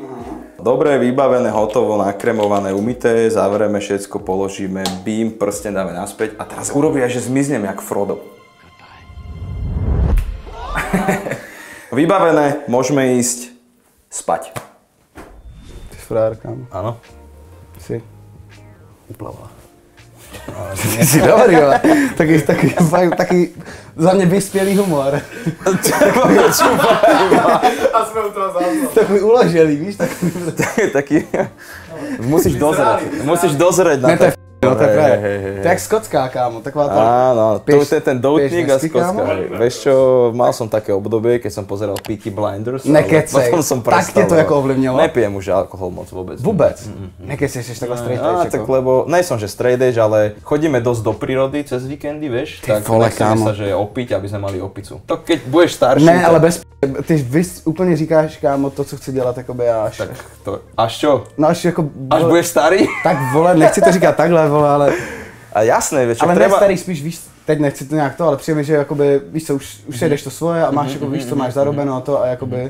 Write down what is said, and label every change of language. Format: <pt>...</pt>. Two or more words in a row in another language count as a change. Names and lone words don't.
<sk>Dobre, vybavené, hotovo, nakremované, umyté, zavrieme všetko, položíme, bím, prsten dáme naspäť a teraz urobí aj, že zmiznem jak Frodo. Vybavené, môžeme ísť spať.</sk> <cs>Ty jsi frajer, kámo.</cs> <sk>Áno. Si. Uplava.</sk> <cs>Jsi dobrý, ale taky za mě vyspělý humor. A jsme u toho záznam. Takový uložený, víš?</cs> <sk>Taký... Musíš dozrieť na to.</sk> <cs>No to je právě. To je jak skotská, kámo, taková ta...</cs> <sk>Áno, to je ten doutník a skocka. Vieš čo, mal som také obdobie, keď som pozeral Peaky Blinders,</sk> <cs>Nekecej,</cs> <sk>potom som</sk> <cs>tak tě to jako ovlivnilo?</cs> <sk>Nepijem už alkohol moc vôbec.</sk> <cs>Vůbec? Nekecej, jsi takhle</cs> <en>straight edge,</en> <sk>tak lebo, nejsom že</sk> <en>straight edge,</en> <sk>ale chodíme dosť do prírody cez víkendy, vieš, tak nechceme sa, že opiť, aby sme mali opicu. To keď budeš starší...</sk> <cs>Ne, ale bez ty úplně říkáš, kámo, to, co chci dělat, jakoby až...</cs> <sk>Tak to, až čo?</sk> <cs>No až jako...</cs> <sk>Až budeš starý?</sk> <cs>Tak vole, nechci to říkat takhle, vole, ale...</cs> <sk>A jasné, vieš, ale treba...</sk> <cs>ne starý, spíš víš, teď nechci to nějak to, ale přijde mi, že jakoby, víš co, už jedeš to svoje a máš jako, víš co, máš zarobeno a to a jakoby...</cs>